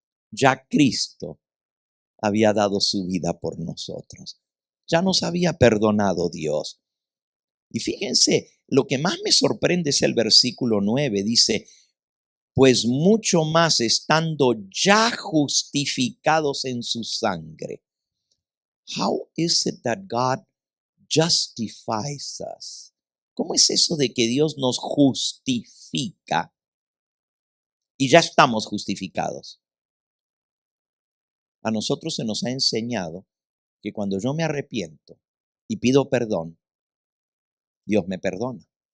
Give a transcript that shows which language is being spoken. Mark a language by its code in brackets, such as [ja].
[es] Ya Cristo había dado su vida por nosotros. Ya nos había perdonado Dios. Y fíjense, lo que más me sorprende es el versículo 9. Dice: pues mucho más estando ya justificados en su sangre. [en] How is it that God justifies us? [es] ¿Cómo es eso de que Dios nos justifica y ya estamos justificados? A nosotros se nos ha enseñado que cuando yo me arrepiento y pido perdón, Dios me perdona.